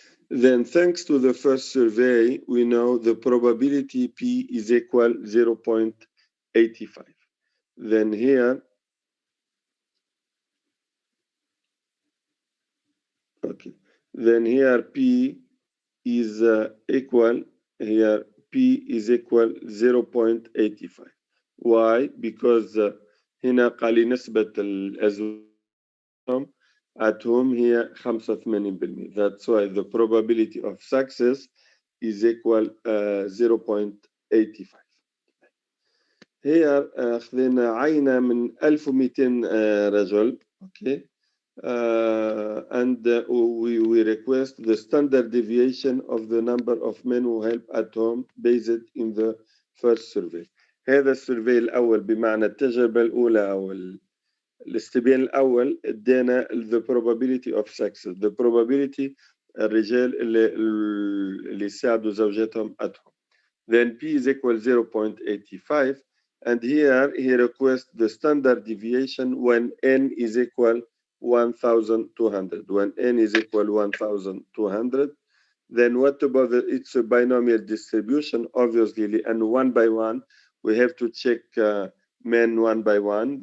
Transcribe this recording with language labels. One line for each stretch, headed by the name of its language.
English: Then thanks to the first survey, we know the probability P is equal 0.85. Then here, okay. Then here P is equal, here P is equal 0.85. Why? Because
Arabic: هنا قال لي نسبة الأزواج
English: at home
Arabic: هي 85%.
English: That's why the probability of success is equal 0.85. Here
Arabic: أخذنا عينة من 1200 رجل.
English: Okay. And we request the standard deviation of the number of men who help at home based in the first survey.
Arabic: هذا السيرفي الأول بمعنى التجربة الأولى أو الاستبيان الأول ادينا
English: the probability of success, the probability
Arabic: الرجال اللي يساعدوا زوجاتهم
English: at home. Then P is equal 0.85, and here he requests the standard deviation when N is equal 1,200. When N is equal 1,200, then what about it's a binomial distribution, obviously, and one by one, we have to check men one by one.